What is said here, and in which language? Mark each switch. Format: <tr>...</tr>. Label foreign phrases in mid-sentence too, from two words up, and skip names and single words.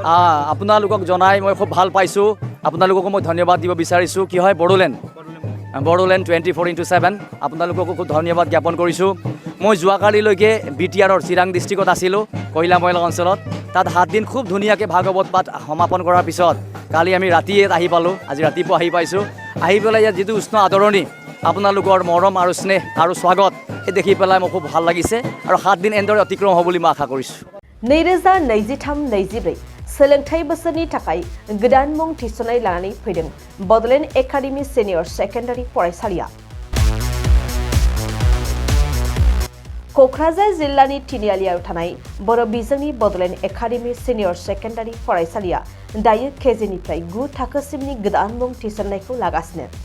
<as>আপোনালোকক জনাই মই খুব ভাল পাইছোঁ আপোনালোককো মই ধন্যবাদ দিব বিচাৰিছোঁ কি হয় বড়োলেণ্ড 24/7 আপোনালোককো খুব ধন্যবাদ জ্ঞাপন কৰিছোঁ মই যোৱাকালিলৈকে BTRৰ চিৰাং ডিষ্ট্ৰিক্টত আছিলোঁ কয়লা অঞ্চলত তাত 7 দিন খুব ধুনীয়াকৈ ভাগৱত পাঠ সমাপন কৰাৰ পিছত কালি আমি ৰাতিয়ে আহি পালোঁ আজি ৰাতিপুৱা আহি পাইছোঁ আহি পেলাই ইয়াত যিটো উষ্ণ আদৰণি আপোনালোকৰ মৰম আৰু স্নেহ আৰু স্বাগত এই দেখি পেলাই মোৰ খুব ভাল লাগিছে আৰু 7 দিন এনেদৰে অতিক্ৰম হ'ব বুলি মই আশা কৰিছোঁ</as> <brx>2023-24 सोलोंथाइ बोसोरनि थाखाय गोदान मुं थिसननाय लानानै फैदों बड'लेण्ड एकाडेमि सिनियर सेकेन्डारि फरायसालिया क'क्राझार जिल्लानि तिनिआलियाव थानाय बर' बिजोंनि बड'लेण्ड एकाडेमि सिनियर सेकेन्डारि फरायसालिया दायो केजिनिफ्राय 9 थाखोसिमनि गोदान मुं थिसननायखौ लागासिनो</brx>